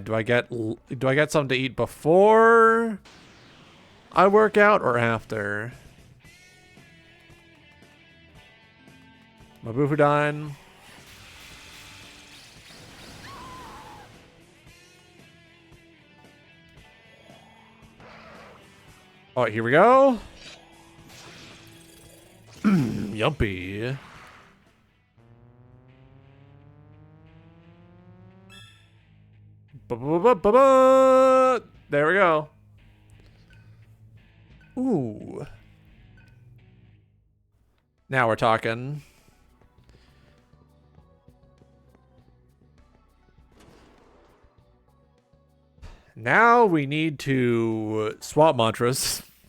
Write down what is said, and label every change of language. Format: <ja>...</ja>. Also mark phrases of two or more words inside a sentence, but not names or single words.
<en>Do I get something to eat before I work out or after? Mabufudine. All right, here we go. Yumpy. Ba-ba-ba-ba-ba. There we go. Ooh. Now we're talking. Now we need to swap mantras.</en>